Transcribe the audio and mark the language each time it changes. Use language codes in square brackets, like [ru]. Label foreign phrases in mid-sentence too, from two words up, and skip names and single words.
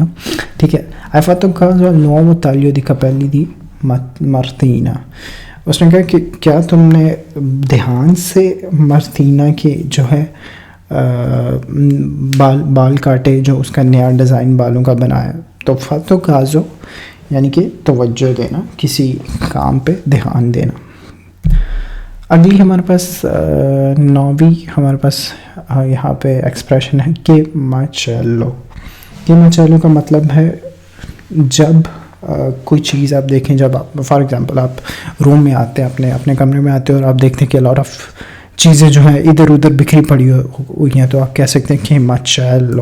[ur] ٹھیک ہے، [it] hai fatto caso al nuovo taglio di capelli di Martina. [ur] اس نے کہا کہ کیا تم نے دھیان سے Martina کے جو ہے بال کاٹے، جو اس کا نیا ڈیزائن بالوں کا بنایا. تو [it] fatto caso [ur] یعنی کہ توجہ دینا، کسی کام پہ دھیان دینا. اگلی ہمارے پاس 9ویں ہمارے پاس یہاں پہ ایکسپریشن ہے کہ macello. کہ macello کا مطلب ہے جب کوئی چیز آپ دیکھیں، جب آپ [en] for example [ur] آپ روم میں آتے ہیں، اپنے کمرے میں آتے ہیں اور آپ دیکھتے ہیں کہ [en] lot of [ur] چیزیں جو ہیں ادھر ادھر بکھری پڑی ہوئی ہیں، تو آپ کہہ سکتے ہیں کہ macello.